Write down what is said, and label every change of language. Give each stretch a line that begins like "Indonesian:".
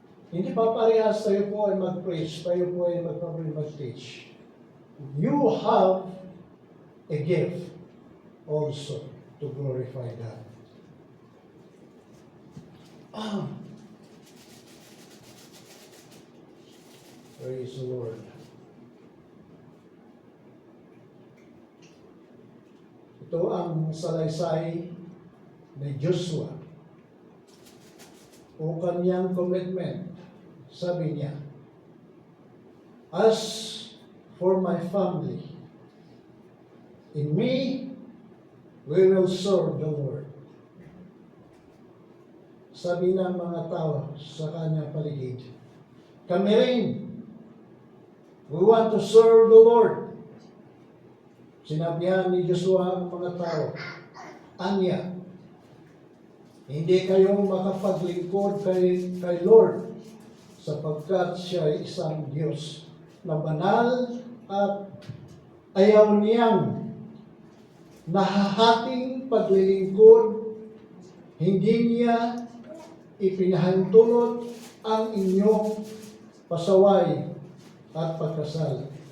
Filipino: Hindi pa parehas tayo po ay mag-preach, tayo po ay mag-teach.
English: You have a gift also to glorify God. Praise the Lord.
Filipino: Ito ang salaysay ni Joshua o kanyang commitment. Sabi niya,
English: as for my family, in me, we will serve the Lord.
Filipino: Sabi ng mga tao sa kanyang paligid, kami rin,
English: we want to serve the Lord.
Filipino: Sinabihan ni Joshua ang mga tao, anya, hindi kayo makapaglingkod kay Lord sapagkat siya ay isang Diyos na banal at ayaw niyang nahahating paglilingkod, hindi niya ipinahintulot ang inyong pasaway at pagkasal.